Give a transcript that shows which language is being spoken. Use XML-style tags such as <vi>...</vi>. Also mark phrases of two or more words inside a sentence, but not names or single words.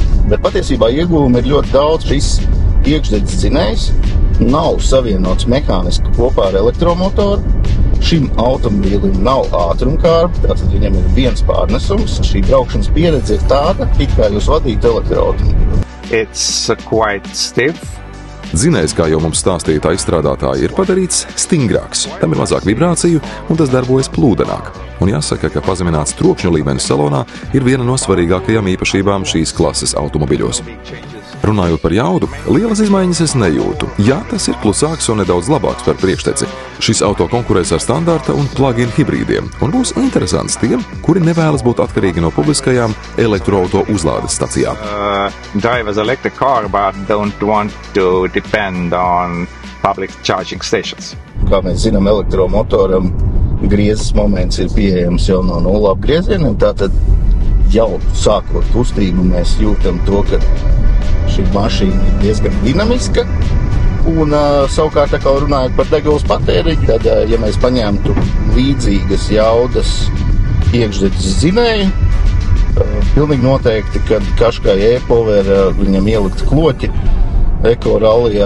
<lv>Bet patiesībā ieguvumi ir ļoti daudz. Šis iekšdedzes dzinējs nav savienots mehāniski kopā ar elektromotoru. Šim automobīlim nav ātrumkārbi, tātad viņam ir viens pārnesums. Šī braukšanas pieredze ir tāda, it kā jūs vadītu elektroautomobīlu.</lv> <en>It's quite stiff.</en> <lv>Dzinējs, kā jau mums stāstīja tā izstrādātāji, ir padarīts stingrāks. Tam ir mazāk vibrāciju un tas darbojas plūdenāk. Un jāsaka, ka pazemināts trokšņu līmenis salonā ir viena no svarīgākajām īpašībām šīs klases automobiļos. Runājot par jaudu, lielas izmaiņas es nejūtu. Jā, tas ir klusāks un nedaudz labāks par priekšteci. Šis auto konkurēs ar standarta un plug-in hibrīdiem un būs interesants tiem, kuri nevēlas būt atkarīgi no publiskajām elektroauto uzlādes stacijām.</lv> <en>Drive as electric car, but don't want to depend on public charging stations.</en> <lv>Kā mēs zinām, elektromotoram griezes moments ir pieejams jau no 0 apgriezieniem, tātad jau sākot kustību mēs jūtam to, ka šī mašīna ir diezgan dinamiska Un savukārt, tā kā runājot par degvielas patēriņu, tad, ja mēs paņemtu līdzīgas jaudas iekšzemes dzinēju, pilnīgi noteikti, kad Qashqai e-Power viņam ielikt kloķi Eko rallijā.</lv>